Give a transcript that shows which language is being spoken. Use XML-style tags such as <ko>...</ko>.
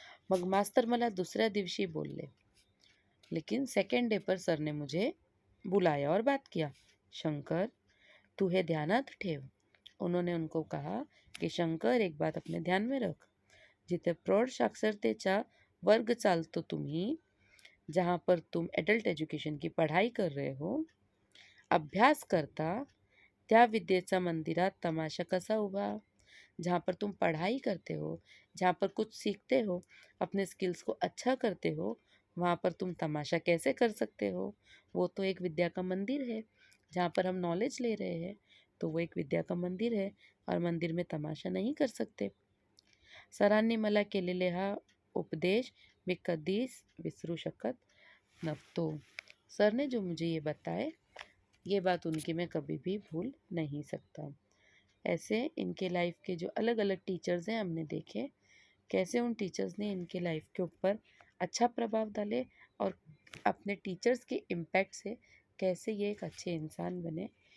<mr>मग मास्तर मला दुसऱ्या दिवशी बोलले.</mr> <hi>लेकिन सेकंड डे पर सर ने मुझे बुलाया और बात किया.</hi> <mr>शंकर, तू हे ध्यानात ठेव.</mr> <hi>उन्होंने उनको कहा कि शंकर, एक बात अपने ध्यान में रख.</hi> <mr>जिथे प्रौढ साक्षरतेचा वर्ग चालतो तुम्ही,</mr> <hi>जहाँ पर तुम एडल्ट एजुकेशन की पढ़ाई कर रहे हो,</hi> <mr>अभ्यास करता, त्या विद्येचा मंदिरात तमाशा कसा उभा.</mr> <hi>जहाँ पर तुम पढ़ाई करते हो, जहाँ पर कुछ सीखते हो, अपने स्किल्स को अच्छा करते हो, वहाँ पर तुम तमाशा कैसे कर सकते हो. वो तो एक विद्या का मंदिर है. जहाँ पर हम नॉलेज ले रहे हैं, तो वो एक विद्या का मंदिर है, और मंदिर में तमाशा नहीं कर सकते.</hi> <mr>सरांनी मला केलेले हा उपदेश मैं कधीच विसरू शकत नव्हतो.</mr> <hi>सर ने जो मुझे ये बताए, ये बात उनकी मैं कभी भी भूल नहीं सकता. ऐसे इनके लाइफ के जो अलग अलग टीचर्स हैं हमने देखे, कैसे उन टीचर्स ने इनके लाइफ के ऊपर अच्छा प्रभाव डाले, और अपने टीचर्स के इम्पैक्ट से कैसे ये एक अच्छे इंसान बने.</hi>